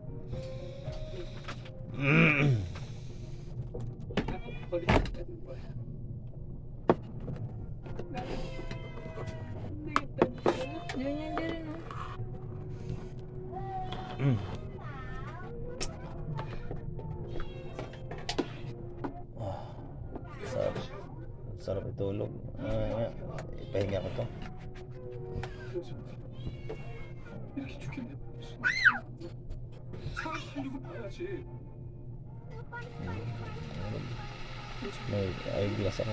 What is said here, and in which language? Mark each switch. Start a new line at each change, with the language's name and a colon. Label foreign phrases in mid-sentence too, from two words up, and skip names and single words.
Filipino: Ganyan din rin, no? Sarap. Sarap itulog. Ipahinga ko to.
Korean: 이렇게 죽겠네. 사람 살리고 봐야지.
Filipino: May eyeglass ako.